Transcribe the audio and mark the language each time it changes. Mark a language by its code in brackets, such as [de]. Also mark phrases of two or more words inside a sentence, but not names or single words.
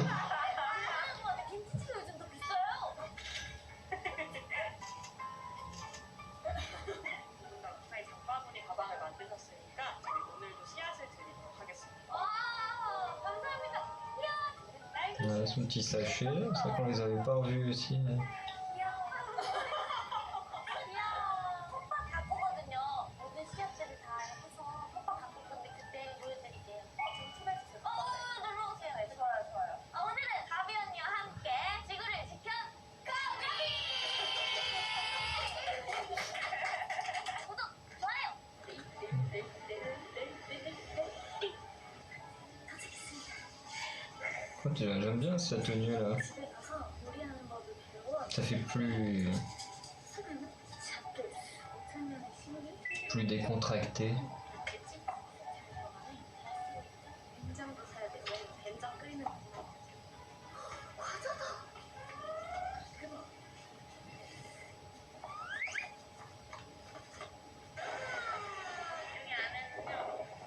[ko] 김치찌개 요즘 더 비싸요. 누군가 무사히 장바구니 가방을 만드셨으니까 저희 오늘도 씨앗을 드리도록 하겠습니다. 와, 감사합니다. 이야, 딸기. [fr] on a son petit sachet, c'est vrai qu'on les avait pas revus aussi. [ko] 이야. 텃밭 가꾸거든요. 모든 씨앗들을 다 해서 텃밭 가꿀 건데 그때 보여드릴게요. 좀 친해지세요. 놀러 오세요. 네, 좋아요. 오늘은 가비 언니와 함께 지구를 지켜 가비! 구독, 좋아요. 도착했습니다. [fr] J'aime bien cette tenue là. [ko] 집에 가서 요리하는 법을 배워 [fr] Ça fait plus, [ko] 손을 잡고 5천년의 신기 [fr] plus décontracté. [ko] 됐지? 된장도 사야 돼. 왜냐면 된장 끓이는 거 과자다. 대박. 여기 안에는요.